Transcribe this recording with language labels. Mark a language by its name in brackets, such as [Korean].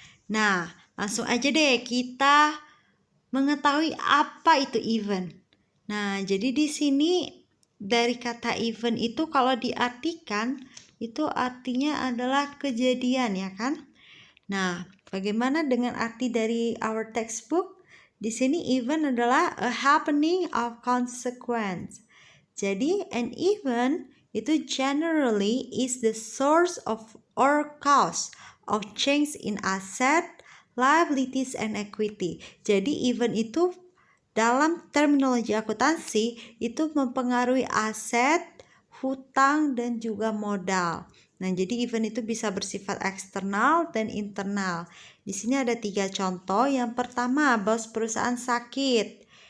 [Indonesian] Nah, langsung aja deh kita mengetahui apa itu event. Nah, jadi di sini dari kata event itu kalau diartikan itu artinya adalah kejadian, ya kan? Nah, bagaimana dengan arti dari our textbook? Di sini event adalah [English] a happening of consequence. Jadi an event itu generally is the source of or cause of change in asset, liabilities and equity. [Indonesian] Jadi event itu dalam terminologi akuntansi itu mempengaruhi aset, hutang, dan juga modal. Nah, jadi event itu bisa bersifat eksternal dan internal. Di sini ada 3 contoh. Yang pertama, bos perusahaan sakit.